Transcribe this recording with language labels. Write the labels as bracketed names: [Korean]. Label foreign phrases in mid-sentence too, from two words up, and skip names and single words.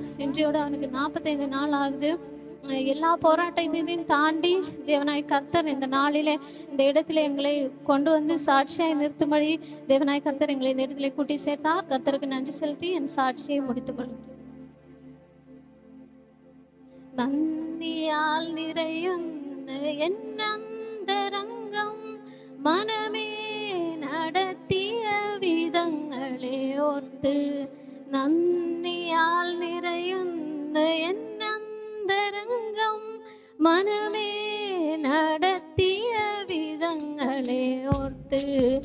[Tamil] இன்றையோட அவனுக்கு 45 நாள் ஆகுது. எல்லா போராட்டத்தையும் தாண்டி தேவனாய் கர்த்தர் இந்த நாளிலே இந்த இடத்துல எங்களை கொண்டு வந்து சாட்சியாய் நிறுத்தும்படி தேவனாய் கர்த்தர் எங்களை இந்த இடத்துல கூட்டி சேர்த்தார். கர்த்தருக்கு நன்றி செலுத்தி என் சாட்சியை முடித்துக் கொள்கிறேன். [Malayalam] നന്ദിയാൽ നിറയുന്ന എന്നന്തരംഗം മനമേ നടത്തിയ വിധങ്ങളെ ഓർത്ത്. നന്ദിയാൽ നിറയുന്ന എന്നന്തരംഗം മനമേ നടത്തിയ വിധങ്ങളെ ഓർത്ത്.